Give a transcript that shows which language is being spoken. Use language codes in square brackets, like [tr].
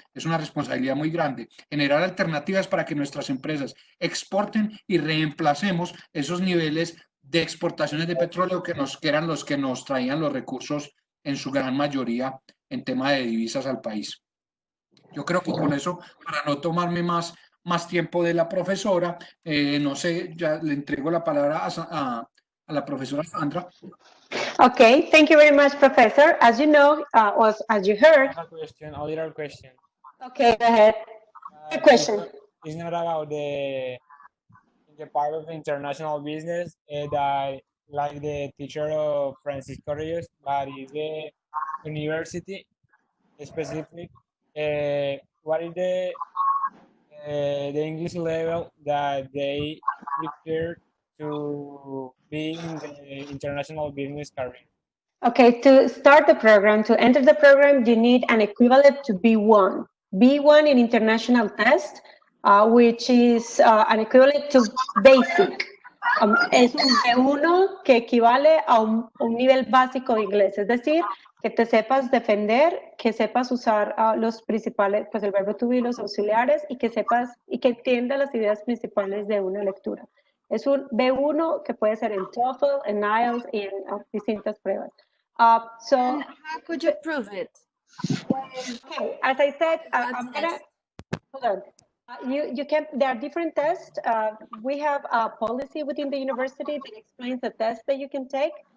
[es] Es una responsabilidad muy grande. Generar alternativas para que nuestras empresas exporten y reemplacemos esos niveles de exportaciones de petróleo que eran los que nos traían los recursos en su gran mayoría en tema de divisas al país. Yo creo que con eso, para no tomarme más tiempo de la profesora, no sé, ya le entrego la palabra a la profesora Sandra. [en] Okay, thank you very much, Professor. As you know, as you heard. I have a little question. Okay, go ahead. Good question. It's not about the part of international business that, like the teacher of Francisco Reyes, but is the university specific. What is the English level that they prefer to be in the international business career? Okay, to start the program, to enter the program, you need an equivalent to B1. B1 in international test, which is an equivalent to basic. [es] Es un B1 que equivale a un nivel básico de inglés, es decir, que te sepas defender, que sepas usar los principales, pues el verbo to be, los auxiliares, y que sepas y que entiendas las ideas principales de una lectura. Es un B1 que puede ser en TOEFL, en IELTS y en distintas pruebas. [en] So and how could you prove it? Okay, as I said, I'm gonna hold on. You can. There are different tests. We have a policy within the university that explains the tests that you can take.